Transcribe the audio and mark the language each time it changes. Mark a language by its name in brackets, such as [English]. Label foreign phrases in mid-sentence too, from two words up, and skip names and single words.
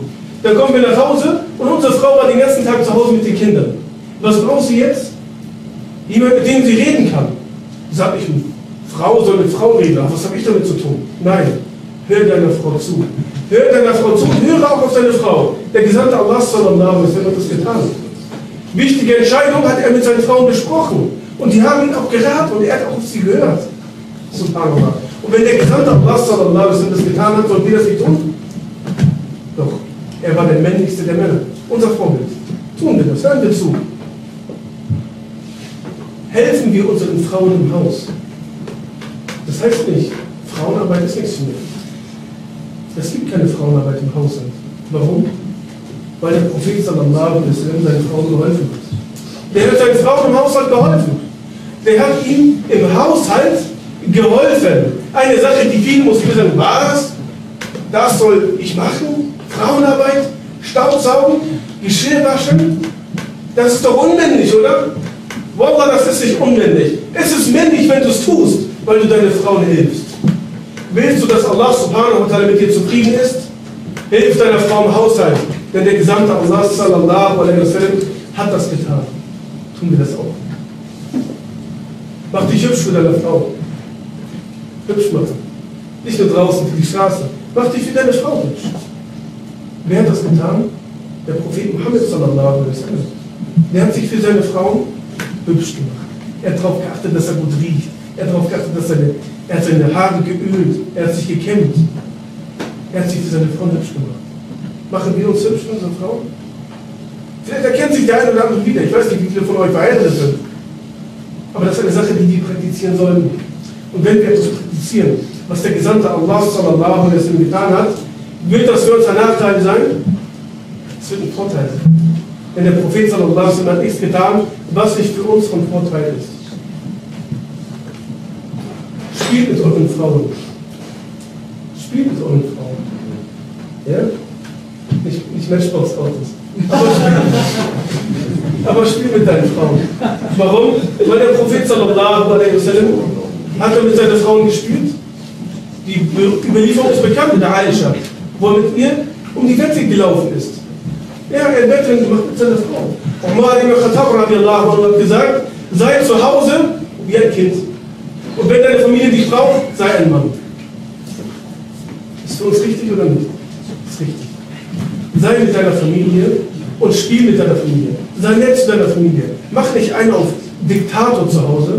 [German] Dann kommen wir nach Hause und unsere Frau war den ganzen Tag zu Hause mit den Kindern. Was braucht sie jetzt? Jemand, mit dem sie reden kann. Sag ich, eine Frau soll mit Frau reden, aber was habe ich damit zu tun? Nein, hör deiner Frau zu. Hör deiner Frau zu und höre auch auf deine Frau. Der Gesandte Allah [Arabic] صلى الله عليه وسلم [German] hat das getan. Wichtige Entscheidungen hat er mit seinen Frauen besprochen. Und die haben ihn auch geraten und er hat auch auf sie gehört. Subhanallah. Und wenn der Gesandte Allah [Arabic] صلى الله عليه وسلم [German] das getan hat, sollen wir das nicht tun? Doch, er war der männlichste der Männer. Unser Vorbild. Tun wir das, hören wir zu. Helfen wir unseren Frauen im Haus. Das heißt nicht, Frauenarbeit ist nichts für mich. Es gibt keine Frauenarbeit im Haushalt. Warum? Weil der Prophet [Arabic] صلى الله عليه وسلم [German] seinen Frauen geholfen hat. Der hat seinen Frauen im Haushalt geholfen. Der hat ihm im Haushalt geholfen. Eine Sache, die viele Muslime sagen, was? Das soll ich machen? Frauenarbeit? Staubsaugen? Geschirr waschen? Das ist doch unmännlich, oder? Wallah, das ist nicht unmännlich. Es ist männlich, wenn du es tust, weil du deine Frauen hilfst. Willst du, dass Allah [Arabic] سبحانه وتعالى [German] mit dir zufrieden ist? Hilf deiner Frau im Haushalt. Denn der Gesandte Allah [Arabic] صلى الله عليه وسلم [German] hat das getan. Tun wir das auch. Mach dich hübsch für deine Frau. Hübsch machen. Nicht nur draußen für die Straße. Mach dich für deine Frau hübsch. Wer hat das getan? Der Prophet Muhammad [Arabic] صلى الله عليه وسلم. [German] Der hat sich für seine Frauen hübsch gemacht. Er hat darauf geachtet, dass er gut riecht. Er hat darauf geachtet, dass er hat seine Haare geölt. Er hat sich gekämmt. Er hat sich für seine Frauen hübsch gemacht. Machen wir uns hübsch für unsere Frauen? Vielleicht erkennt sich der eine oder andere wieder. Ich weiß nicht, wie viele von euch verheiratet sind. Aber das ist eine Sache, die wir praktizieren sollen. Und wenn wir etwas praktizieren, was der Gesandte Allah [Arabic] صلى الله عليه وسلم [German] getan hat, wird das für uns ein Nachteil sein? Es wird ein Vorteil sein. Denn der Prophet [Arabic] صلى الله عليه وسلم [German] hat nichts getan, was nicht für uns von Vorteil ist. Spielt mit euren Frauen. Spielt mit euren Frauen. Ja? Nicht Matchbox-Autos. Aber spiel mit deinen Frauen. Warum? Weil der Prophet [Arabic] صلى الله عليه وسلم [German] hat er mit seinen Frauen gespielt. Die Überlieferung ist bekannt mit der Aisha, wo er mit ihr um die Wette gelaufen ist. Er hat ein Wettrennen gemacht mit seiner Frau. Umar ibn Khattab [Arabic] رضي الله عنه [German] hat gesagt, sei zu Hause wie ein Kind. Und wenn deine Familie dich braucht, sei ein Mann. Ist für uns richtig oder nicht? Ist richtig. Sei mit deiner Familie und spiel mit deiner Familie. Sei nett zu deiner Familie. Mach nicht einen auf Diktator zu Hause.